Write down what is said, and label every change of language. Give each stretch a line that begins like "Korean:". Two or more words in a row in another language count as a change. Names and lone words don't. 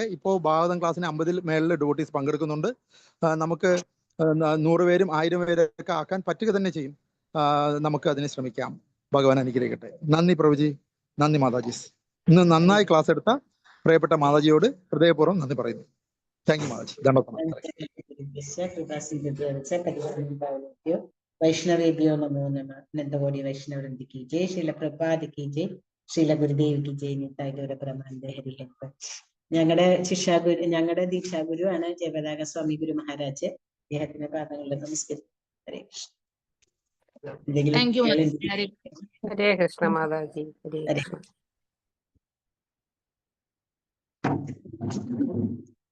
Malayalam: ഇപ്പോൾ ഭാഗവതം ക്ലാസ്സിന് 50-ൽ മേളിൽ ഡ്യൂട്ടീസ് പങ്കെടുക്കുന്നുണ്ട്. നമുക്ക് 100 പേരും 1000 പേരൊക്കെ ആക്കാൻ പറ്റുക തന്നെ ചെയ്യും. നമുക്ക് അതിന് ശ്രമിക്കാം. ഭഗവാൻ അനുഗ്രഹിക്കട്ടെ. നന്ദി പ്രഭുജി, നന്ദി മാതാജീസ്. ഇന്ന് നന്നായി ക്ലാസ് എടുത്ത പ്രിയപ്പെട്ട മാതാജിയോട് ഹൃദയപൂർവ്വം നന്ദി പറയുന്നു.
English: thank you
Malayalam: മാതാജി.
Sanskrit: वैष्णवेभ्यो नमो नमः.
Hindi: नंदगौड़ी वैष्णव वृंद की जय, श्रील प्रभुपाद की जय, श्रील गुरुदेव की जय. निताय गौर ब्रह्मानंद हरि हरि.
Malayalam: ഞങ്ങളുടെ ദീക്ഷാഗുരുവാണ് ജയപതാക സ്വാമി ഗുരു മഹാരാജ്. അദ്ദേഹത്തിന്റെ പാദങ്ങളിൽ നമസ്കരിക്കും. ഹരേ കൃഷ്ണ. ഹരേ കൃഷ്ണ മാതാജി. ഹരേ കൃഷ്ണ.